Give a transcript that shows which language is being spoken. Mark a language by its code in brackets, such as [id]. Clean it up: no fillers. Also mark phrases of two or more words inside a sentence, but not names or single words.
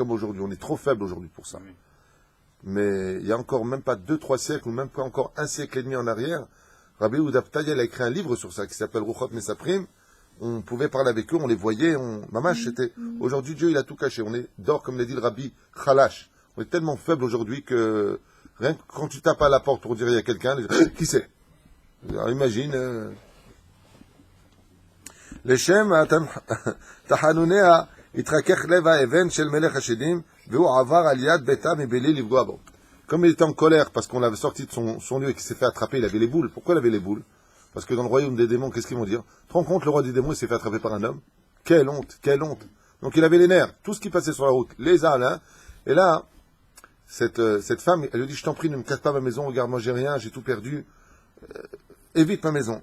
[fr] On est trop faible aujourd'hui pour ça. mais il y a encore même pas 2-3 siècles, ou même pas encore un siècle et demi en arrière, Rabbi Yehuda Ptadiel a écrit un livre sur ça, qui s'appelle Ruchot Mesaprim. On pouvait parler avec eux, on les voyait, Mamash, c'était... Aujourd'hui, Dieu, il a tout caché. On est d'or, comme l'a dit le Rabbi Khalash. On est tellement faible aujourd'hui que, rien que quand tu tapes à la porte pour dire il y a quelqu'un, les gens, qui c'est? Alors, imagine... [he] לשם תחנוניה התרכך לב האבן של מלך השדים והוא עבר על יד ביתה מבלי לפגוע בו. [fr] Comme il était en colère parce qu'on l'avait sorti de son lieu et qu'il s'est fait attraper, il avait les boules. Pourquoi il avait les boules? Parce que dans le royaume des démons, qu'est-ce qu'ils vont dire? Tu te rends compte, le roi des démons, il s'est fait attraper par un homme? Quelle honte, quelle honte. Donc il avait les nerfs, tout ce qui passait sur la route, les ânes, hein. Et là, cette femme, elle lui dit, je t'en prie, ne me casse pas ma maison, regarde, moi j'ai rien, j'ai tout perdu, évite ma maison.